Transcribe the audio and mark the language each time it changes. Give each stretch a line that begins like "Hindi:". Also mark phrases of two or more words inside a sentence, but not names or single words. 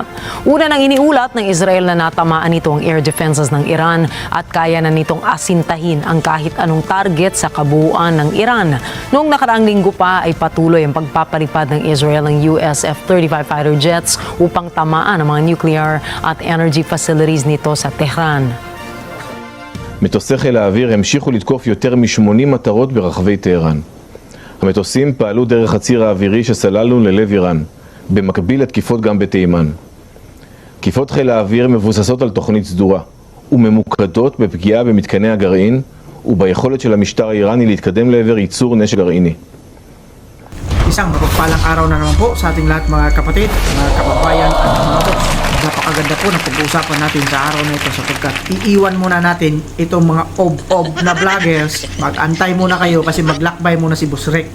Filipino: Una nang iniulat ng Israel na natamaan nito ang
English: air defenses
Filipino: ng Iran at kaya na nitong asintahin ang kahit anong target sa kabuuan ng Iran. Noong nakaraang linggo pa ay patuloy ang pagpapalipad ng Israel ng US F-35
English: fighter jets
Filipino: upang tamaan ang mga nuclear at
English: energy facilities
Filipino: nito sa Tehran.
Hebrew: מטוסי חיל האוויר המשיכו לתקוף יותר מ-80 מטרות ברחבי טהרן. המטוסים פעלו דרך הציר האווירי שסללנו ללב איראן, במקביל לתקיפות גם בתימן. תקיפות חיל האוויר מבוססות על תוכנית סדורה, וממוקדות בפגיעה במתקני הגרעין, וביכולת של המשטר האיראני להתקדם לעבר ייצור נשק גרעיני.
Filipino: Isang mapagpalang araw na naman po sa ating lahat mga kapatid, mga kababayan at mga boss. Napakaganda po ng pag-uusapan natin sa araw na ito sapagkat iiwan muna natin itong mga ob-ob na vloggers. Mag-antay muna kayo kasi maglakbay muna si Boss Rick.